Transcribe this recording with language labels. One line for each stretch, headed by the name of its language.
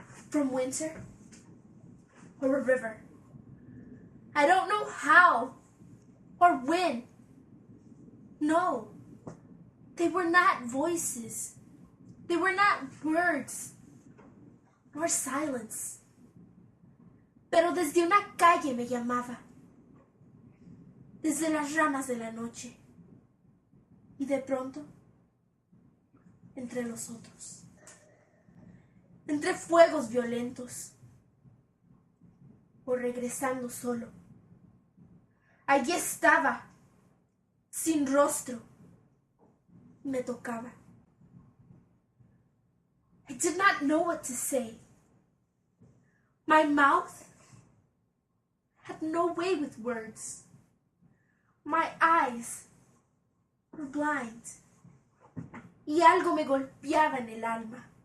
English: From winter or a river. I don't know how or when. No, they were not voices. They were not words nor silence.
Spanish: Pero desde una calle me llamaba. Desde las ramas de la noche. Y de pronto, entre los otros. Entre fuegos violentos. O regresando solo. Allí estaba, sin rostro. Me tocaba.
English: I did not know what to say. My mouth had no way with words. My eyes were blind.
Spanish: Y algo me golpeaba en el alma.